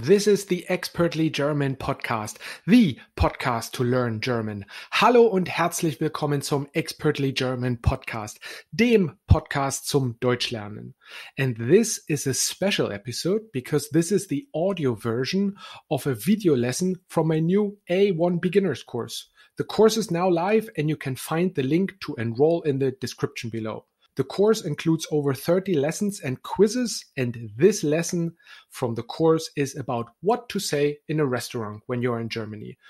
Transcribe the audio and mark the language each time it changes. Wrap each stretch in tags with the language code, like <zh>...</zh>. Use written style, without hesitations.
<en>This is the Expertly German Podcast, the podcast to learn German.</en> <de>Hallo und herzlich willkommen zum Expertly German Podcast, dem Podcast zum Deutschlernen.</de> <en>And this is a special episode because this is the audio version of a video lesson from my new A1 beginners course. The course is now live and you can find the link to enroll in the description below. The course includes over 30 lessons and quizzes, and this lesson from the course is about what to say in a restaurant when you're in Germany.</en>